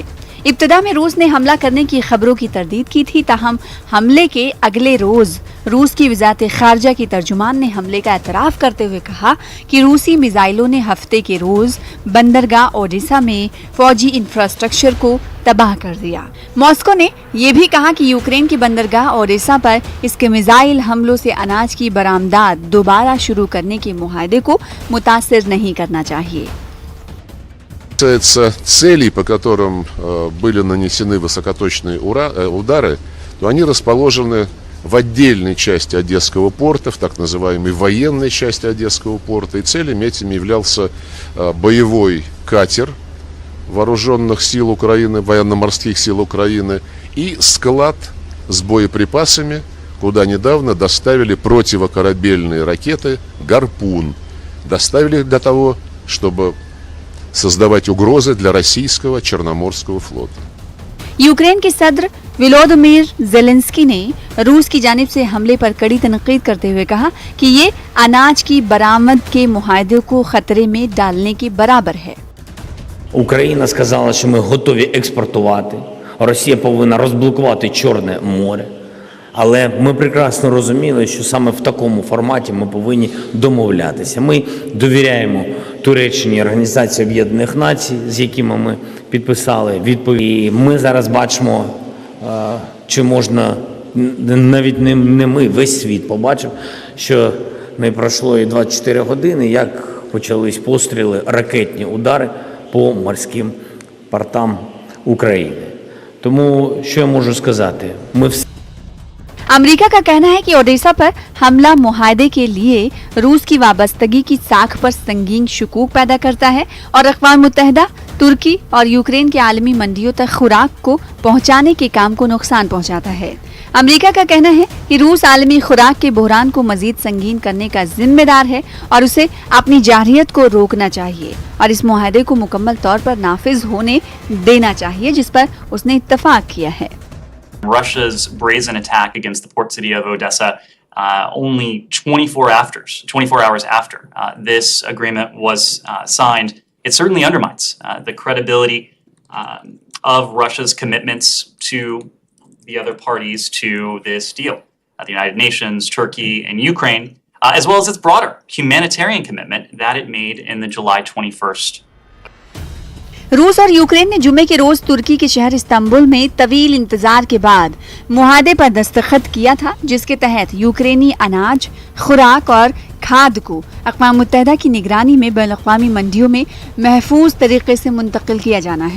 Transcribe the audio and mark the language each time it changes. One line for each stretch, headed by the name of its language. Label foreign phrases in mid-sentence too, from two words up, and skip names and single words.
Urdu: ابتدا میں روس نے حملہ کرنے کی خبروں کی تردید کی تھی، تاہم حملے کے اگلے روز روس کی وزارت خارجہ کی ترجمان نے حملے کا اعتراف کرتے ہوئے کہا کہ روسی میزائلوں نے ہفتے کے روز بندرگاہ اوڈیسا میں فوجی انفراسٹرکچر کو تباہ کر دیا. ماسکو نے یہ بھی کہا کہ یوکرین کی بندرگاہ اوڈیسا پر اس کے میزائل حملوں سے اناج کی برآمدات دوبارہ شروع کرنے کے معاہدے کو متاثر نہیں کرنا چاہیے.
Russian: Касается целей, по которым были нанесены высокоточные удары, то они расположены в отдельной части Одесского порта, в так называемой военной части Одесского порта. И целями этими являлся боевой катер вооруженных сил Украины, военно-морских сил Украины, и склад с боеприпасами, куда недавно доставили противокорабельные ракеты «Гарпун». Доставили их для того, чтобы создавать угрозы для российского Черноморского флота.
Urdu: یوکرین کے صدر ولودیمیر زیلنسکی نے روس کی جانب سے حملے پر کڑی تنقید کرتے ہوئے کہا کہ یہ اناج کی برآمد کے معاہدے کو خطرے میں ڈالنے کے برابر ہے.
Ukrainian: Україна сказала, що ми готові експортувати. Росія повинна розблокувати Чорне море. Але ми прекрасно розуміли, що саме в такому форматі ми повинні домовлятися. Ми довіряємо Туреччині, Організації Об'єднаних Націй, з якими ми підписали відповідь. І ми зараз бачимо, чи можна, навіть не ми, весь світ побачив, що не пройшло і 24 години, як почались постріли, ракетні удари по морським портам України. Тому, що я можу сказати, ми всі
Urdu: امریکہ کا کہنا ہے کہ اوڈیسا پر حملہ معاہدے کے لیے روس کی وابستگی کی ساکھ پر سنگین شکوک پیدا کرتا ہے اور اقوام متحدہ ترکی اور یوکرین کے عالمی منڈیوں تک خوراک کو پہنچانے کے کام کو نقصان پہنچاتا ہے. امریکہ کا کہنا ہے کہ روس عالمی خوراک کے بحران کو مزید سنگین کرنے کا ذمہ دار ہے اور اسے اپنی جارحیت کو روکنا چاہیے اور اس معاہدے کو مکمل طور پر نافذ ہونے دینا چاہیے جس پر اس نے اتفاق کیا ہے.
English: Russia's brazen attack against the port city of Odessa only 24 hours after this agreement was signed, it certainly undermines the credibility of Russia's commitments to the other parties to this deal, the United Nations, Turkey, and Ukraine, as well as its broader humanitarian commitment that it made in the July 21st
Urdu: روس اور یوکرین نے جمعے کے روز ترکی کے شہر استنبول میں طویل انتظار کے بعد معاہدے پر دستخط کیا تھا، جس کے تحت یوکرینی اناج، خوراک اور کھاد کو اقوام متحدہ کی نگرانی میں بین الاقوامی منڈیوں میں محفوظ طریقے سے منتقل کیا جانا ہے.